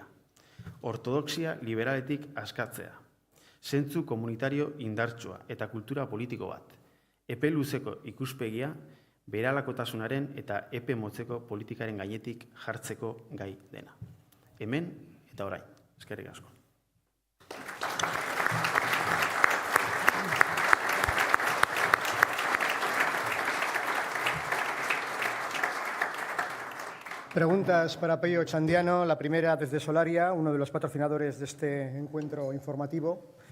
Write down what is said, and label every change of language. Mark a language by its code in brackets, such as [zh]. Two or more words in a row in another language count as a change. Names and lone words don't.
[eu] Ortodoxia liberaletik askatzea. Zentzu komunitario indartsua eta kultura politiko bat. Epe luzeko ikuspegia, berehalakotasunaren eta epe motzeko politikaren gainetik jartzeko gai dena. Hemen eta orain. Eskerrik asko. [es] Preguntas para Pello Otxandiano. La primera desde Solaria, uno de los patrocinadores de este encuentro informativo.